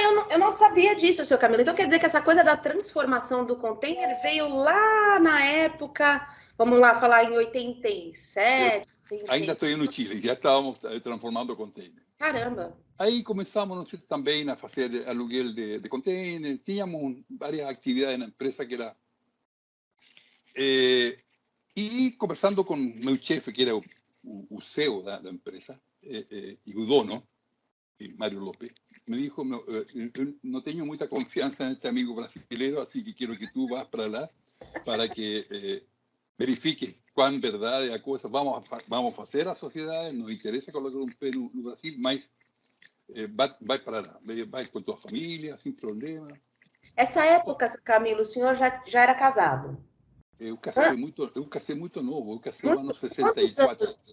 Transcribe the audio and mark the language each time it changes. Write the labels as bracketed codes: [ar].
[pt] Eu não sabia disso, seu Camilo. Então quer dizer que essa coisa da transformação do container veio lá na época, vamos lá falar em 87, Ainda estou no Chile, já estávamos transformando container. Caramba! Aí começamos também a fazer aluguel de container, tínhamos várias atividades na empresa que era... e conversando com meu chefe, que era o CEO da empresa, e o dono, [es] Mário López, me dijo, no tengo mucha confianza en este amigo brasileño, así que quiero que tú vas para allá para que verifiques cuán verdad es la cosa. Vamos a hacer a sociedades, nos interesa colocar un pé en Brasil, [pt] mas vai para allá, vai com tua família, sem problema. Essa época, Camilo, o senhor já era casado? Eu casei muito novo, eu casei no ano 64.